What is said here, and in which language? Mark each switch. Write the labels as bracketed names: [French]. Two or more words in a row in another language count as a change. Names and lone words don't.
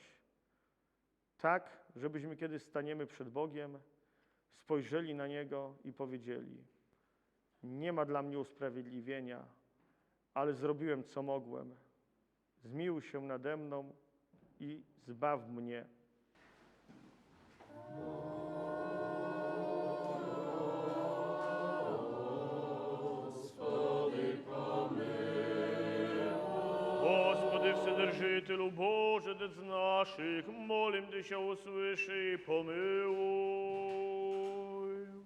[Polish] Tak, żebyśmy kiedy staniemy przed Bogiem, spojrzeli na Niego i powiedzieli: nie ma dla mnie usprawiedliwienia, ale zrobiłem, co mogłem. Zmiłuj się nade mną i zbaw mnie. [Russian] Господи, Вседержителю Боже, Отец наших, молим Тебя, услыши и помилуй.